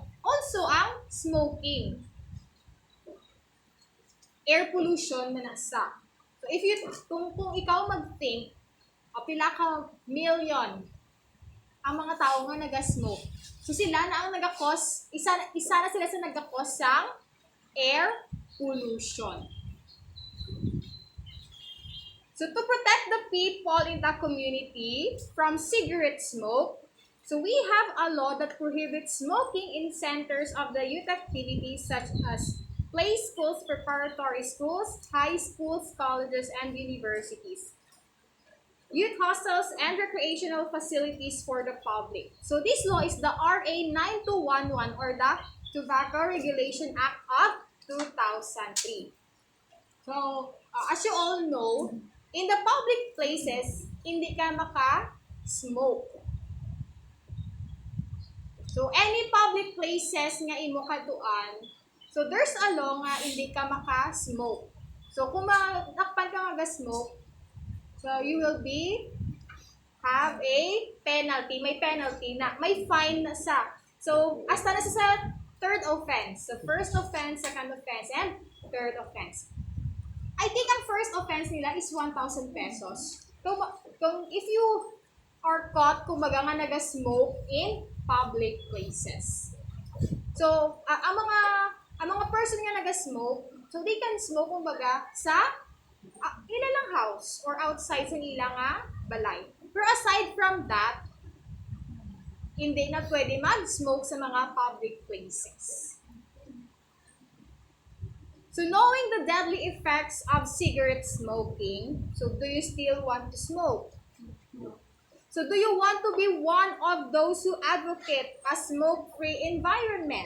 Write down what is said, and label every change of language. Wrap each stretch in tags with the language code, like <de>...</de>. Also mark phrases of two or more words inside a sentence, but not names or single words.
<hil>Also, ang smoking. Air pollution na nasa. So, kung ikaw mag-think, pila ka million ang mga tao nga naga-smoke. So, sila na ang naga-cause, isa na sila sa naga-cause ng air pollution.</hil> <en>So, to protect the people in the community from cigarette smoke, so we have a law that prohibits smoking in centers of the youth activities such as play schools, preparatory schools, high schools, colleges, and universities, youth hostels, and recreational facilities for the public. So this law is the RA 9211 or the Tobacco Regulation Act of 2003. So, as you all know, in the public places,</en> <hil>hindi ka maka-smoke.</hil> <en>So, any public places</en> <hil>nga imo katuan,</hil> <en>so there's a law</en> <hil>nga hindi ka maka-smoke. So, kung nakpan ka mag-smoke,</hil> <en>so you will have a penalty.</en> <hil>May penalty na. May fine na sa. So, hasta na sa third offense.</hil> <en>So, first offense, second offense, and third offense. I think ang first offense nila is 1,000 pesos. Kung if you are caught,</en> <hil>kumbaga nga naga-smoke</hil> <en>in public places.</en> <hil>So, ang mga person nga naga-smoke,</hil> <en>so they can smoke,</en> <hil>kumbaga, sa ilang</hil> <en>house or outside</en> <hil>sa ilang balay.</hil> <en>Pero aside from that,</en> <hil>hindi na pwede mag-smoke sa mga public places.</hil> <en>So knowing the deadly effects of cigarette smoking, so do you still want to smoke? So do you want to be one of those who advocate a smoke-free environment?</en>